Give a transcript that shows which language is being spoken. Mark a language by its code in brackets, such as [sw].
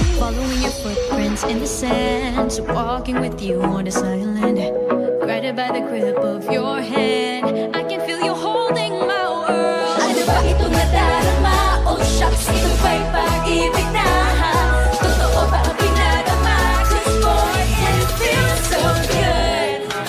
[en] Following your footprints in the sand, so walking with you on the silent, guided by the grip of your hand. I can feel you holding my world. [tl] Ano ba itong nadarama? Oh shucks, ito ba'y pag-ibig na? Totoo ba ang pinadama? [en] Just boy, and it feels so good.